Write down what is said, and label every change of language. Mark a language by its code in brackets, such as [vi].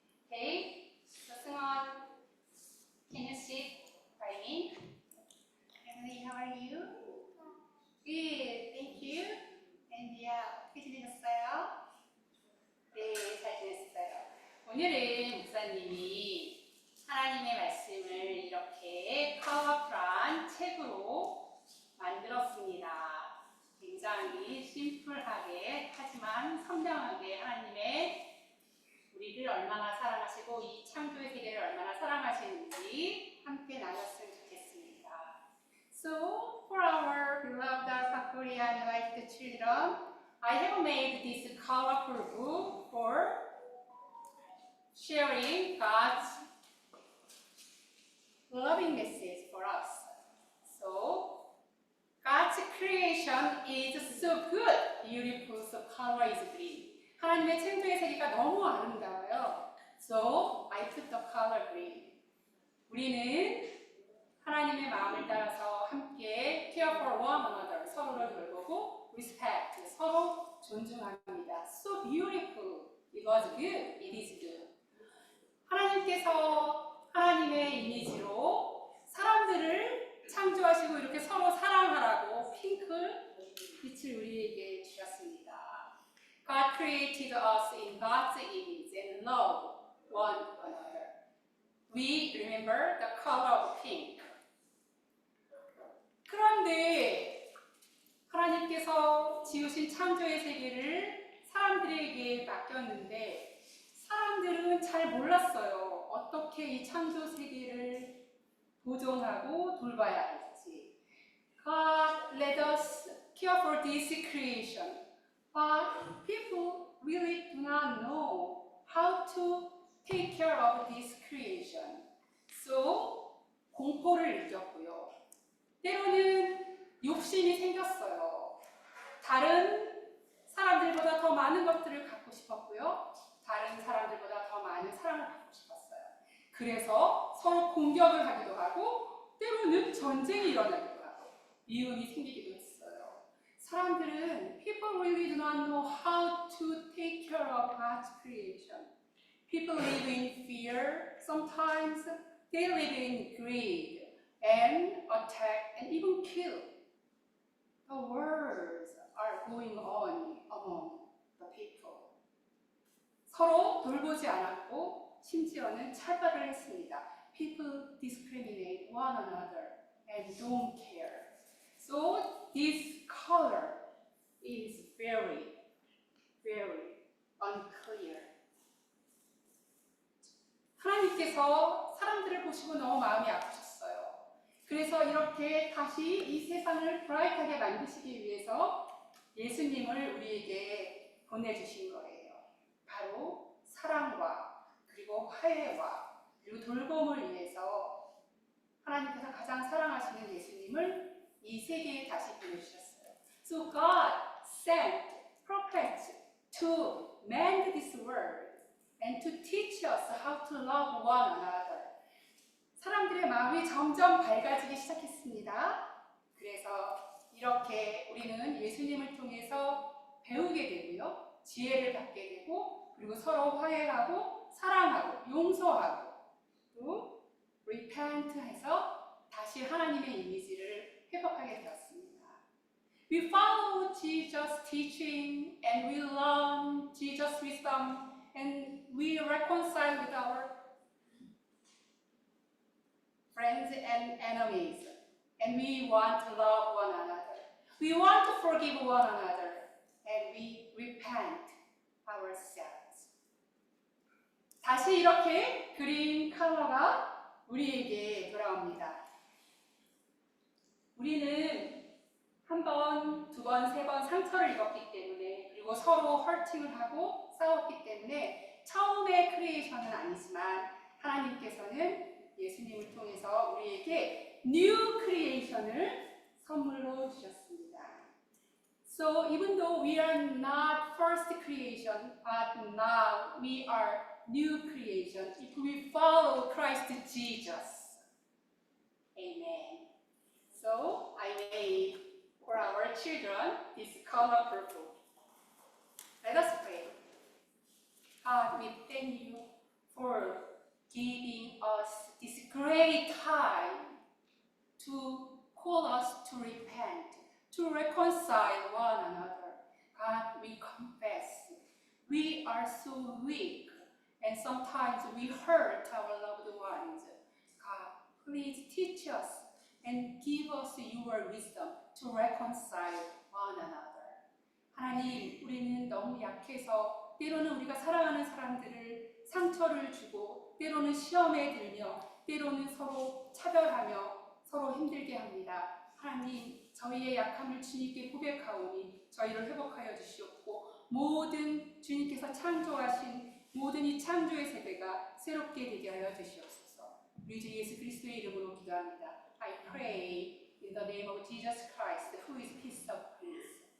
[en] Okay, so 승원, can you sit by me? Emily, how are you? Good, thank you. And yeah, [ko] 어떻게 지내셨어요? 네, 잘 지냈어요. 오늘은 목사님이 하나님의 말씀을 이렇게 파워풀한 책으로 만들었습니다. 굉장히 심플하게 하지만 선명하게 하나님의 우리를 얼마나 사랑하시고 이 창조의 세계를 얼마나 사랑하시는지 함께 나눴으면 좋겠습니다. [en] So for our beloved Alpha Korean like children, I have made this colorful book for sharing God's loving message for us. So God's creation is so good, beautiful, so color is green. [ko] 하나님의 창조의 세계가 너무 아름다워요. [en] So I put the color green. [ko] 우리는 하나님의 마음을 따라서 함께 [en] care for one another, [ko] 서로를 돌보고 respect, 서로 존중합니다. [en] So beautiful, it was good, it is good. [ko] 하나님께서 하나님의 이미지로 사람들을 창조하시고 이렇게 서로 사랑하라고 핑크 빛을 우리에게 주셨습니다. [en] God created us in God's image and love one another. We remember the color of pink. [ko] 그런데 하나님께서 지으신 창조의 세계를 사람들에게 맡겼는데 사람들은 잘 몰랐어요. 어떻게 이 창조 세계를 보존하고 돌봐야 할지. [en] God let us care for this creation, but people really do not know how to take care of this creation. So [ko] 공포를 느꼈고요. 때로는 욕심이 생겼어요. 다른 사람들보다 더 많은 것들을 갖고 싶었고요. 다른 사람들보다 더 많은 사랑을 받고 싶었어요. 그래서 서로 공격을 하기도 하고 때로는 전쟁이 일어나기도 하고 미움이 생기기도 했어요. 사람들은 [en] people really do not know how to take care of God's creation. People live in fear. Sometimes they live in greed and attack and even kill. The wars are going on among the people. [ko] 서로 돌보지 않았고 심지어는 차별을 했습니다. [en] People discriminate one another and don't care. So this color is very, very unclear. [ko] 하나님께서 사람들을 보시고 너무 마음이 아프셨어요. 그래서 이렇게 다시 이 세상을 브라이트하게 만드시기 위해서 예수님을 우리에게 보내주신 거예요. 바로 사랑과 그리고 화해와 그리고 돌봄을 위해서 하나님께서 가장 사랑하시는 예수님을 이 세계에 다시 보내주셨어요. [en] So God sent prophets to mend this world and to teach us how to love one another. [ko] 사람들의 마음이 점점 밝아지기 시작했습니다. 그래서 이렇게 우리는 예수님을 통해서 배우게 되고요. 지혜를 받게 되고 그리고 서로 화해하고 사랑하고 용서하고 또 repent해서 다시 하나님의 이미지를 회복하게 되었습니다. [en] We follow Jesus' teaching and we learn Jesus' wisdom and we reconcile with our friends and enemies, and we want to love one another. We want to forgive one another, and we repent ourselves. [ko] 다시 이렇게 그린 컬러가 우리에게 돌아옵니다. 우리는 한 번, 두 번, 세 번 상처를 입었기 때문에 그리고 서로 헐팅을 하고 싸웠기 때문에 처음의 크리에이션은 아니지만 하나님께서는 예수님을 통해서 우리에게 [en] new creation [ko] 을 선물로 주셨습니다. [en] So even though we are not first creation, but now we are new creation if we follow Christ Jesus. Amen. So I made for our children this color purple. Let us pray. God, we thank you for giving us this great time to call us to repent, to reconcile one another. God, we confess we are so weak and sometimes we hurt our loved ones. God, please teach us and give us your wisdom to reconcile one another. [ko] 하나님, 우리는 너무 약해서 때로는 우리가 사랑하는 사람들을 상처를 주고 때로는 시험에 들며 때로는 서로 차별하며 서로 힘들게 합니다. 하나님, 저희의 약함을 주님께 고백하오니 저희를 회복하여 주시옵고 모든 주님께서 창조하신 모든 이 창조의 세계가 새롭게 되게 하여 주시옵소서. 우리 주 예수 그리스도의 이름으로 기도합니다. [en] I pray in the name of Jesus Christ, who is peace of peace.